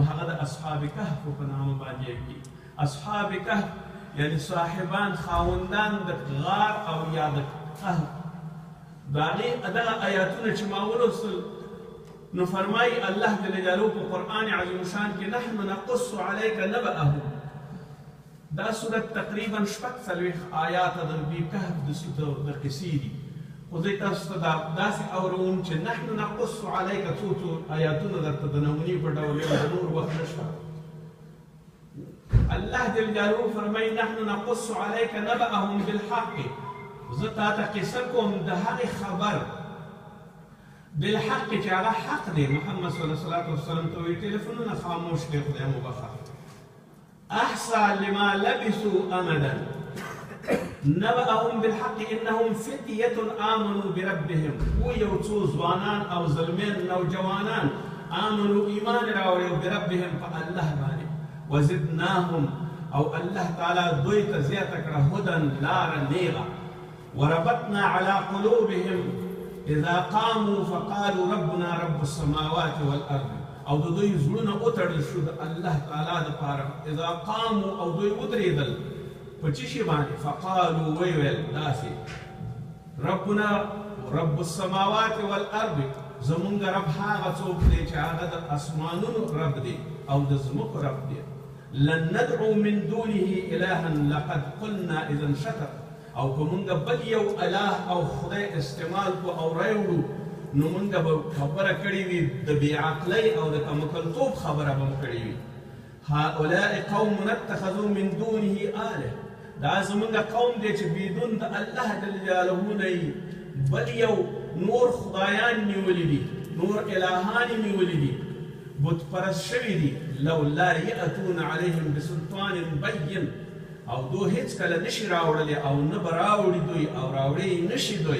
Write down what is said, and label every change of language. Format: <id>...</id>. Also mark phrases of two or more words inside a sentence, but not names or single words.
<ps>هغه د اصحاب کهف په نامه باندې یادېږي اصحاب کهف یعنی صاحبان خاوندان د غار او یا د کهف د هغې دغه آیاتونه چې ما ولوستل نو فرمایي الله جل جلاله په قرآن عظیم شان کې</ps> <ar>نحن نقص علیک نبأهم</ar> <ps>دا صورت تقریبا 40 آیات د دې کهف د قصې دي خو زه تاسو ته داسې اورون چې</ps> <ar>نحن نقص علیک</ar> <ps>څو آیاتونه درته د نمونې په ډول یم د نور وخت نشته الله جل جلاله فرمایي</ps> <ar>نحن نقص علیک نبأهم بالحق</ar> <ps>زه تا ته قصه کوم د هغې خبر بالحق چې هغه حق دی محمد</ps> <ar>صلی الله علیه وسلم</ar> <ps>ته وایي ټلیفونونه خاموش دی خدای مو بخښه</ps> <ar>احصى لما لبثوا امدا نبأهم بالحق انهم فتية آمنوا بربهم</ar> <ps>و یو څو ځوانان او زلمین نوجوانان آمنوا ایمان راوړی بربهم په الله باندې وزدناهم او الله تعالی دوی ته زیاته کړه هدن لاره نیغه</ps> <ar>وربطنا على قلوبهم اذا قاموا فقالوا ربنا رب السماوات والارض</ar> <ps>او د دوی زړونه وتړل شو د الله تعالی دپاره</ps> <ar>اذا قاموا</ar> <ps>او دوی ودرېدل په څه شي باندې فقالوا ویل داسې</ps> <ar>ربنا رب السماوات والارض</ar> <ps>زمونږ رب هغه څوک دی چې هغه د اسمانونو رب دی او د ځمکو رب دی</ps> <ar>لن ندعو من دونه الها لقد قلنا اذا شطط</ar> <ps>او که مونږ بل یو اله او خدای استعمال کو او راوړو نو مونږ به خبره کړې وي د بې عقلۍ او د کمکلتوب خبره به مو کړې وي</ps> <ar>هؤلاء قوم اتخذوا من دونه آله</ar> <ps>دا زمونږ قوم دی چې بدون د الله جل جلاله نه بل یو نور خدایان نیولي دي نور الهان نیولي دي بت پرست شوي دي</ps> <ar>لولا یأتون علیهم بسلطان بین</ar> <ps>او دو هیڅ کله نشي راوړلی او نه به راوړي دوی او راوړی نشي دوی</ps>